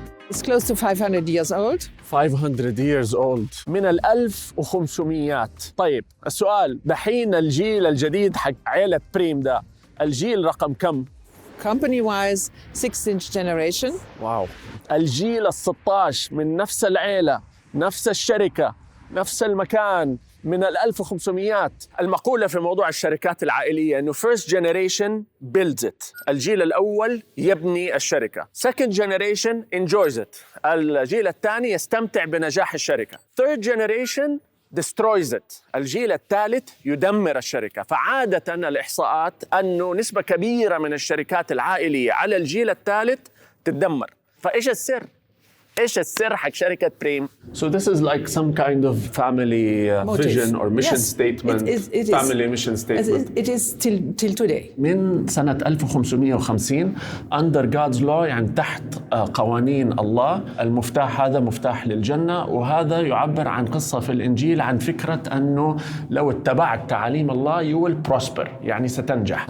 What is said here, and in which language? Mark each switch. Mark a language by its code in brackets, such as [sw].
[en] It's close to 500 years old. 500 years old. [ar] من 1500. طيب السؤال دحين الجيل الجديد حق عيلة بريم ده الجيل رقم كم؟ [en] Company wise 6th generation. Wow. [ar] الجيل ال16 من نفس العيلة، نفس الشركة، نفس المكان، من 1500. المقولة في موضوع الشركات العائلية إنه [en] first generation builds it. [ar] الجيل الأول يبني الشركة. [en] second generation enjoys it. [ar] الجيل الثاني يستمتع بنجاح الشركة. [en] third generation destroys it. [ar] الجيل الثالث يدمر الشركة. فعادة الإحصاءات أنه نسبة كبيرة من الشركات العائلية على الجيل الثالث تتدمر. فإيش السر؟ إيش السر حق شركة بريم؟ [en] So this is like some kind of family vision or mission statement. Family mission statement. It is till today. [ar] من سنة 1550 [en] under God's law، [ar] يعني تحت قوانين الله. المفتاح هذا مفتاح للجنة، وهذا يعبر عن قصة في الإنجيل عن فكرة أنه لو اتبعت تعاليم الله [en] you will prosper، [ar] يعني ستنجح.